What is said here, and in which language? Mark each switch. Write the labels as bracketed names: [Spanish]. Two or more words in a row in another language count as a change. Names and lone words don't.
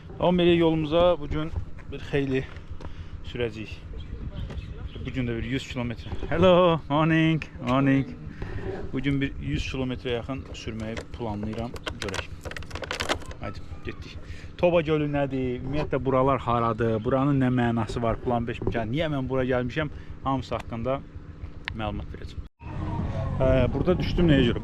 [Azerbaijani] Ama belə yolumuza bugün bir xeyli sürəcəyik. Bugün də bir 100 kilometre. [English] Hello, morning, morning. [Azerbaijani] Bugün bir 100 kilometre yaxın sürməyi planlayıram. Görək. Haydi, getdik. Toba gölü nədir? Ümumiyyətlə buralar haradır? Buranın nə mənası var? Plan 5 mükən. Niyə mən bura gəlmişəm? Hamısı haqqında məlumat verəcəm. Burada düşdüm nəyə görə?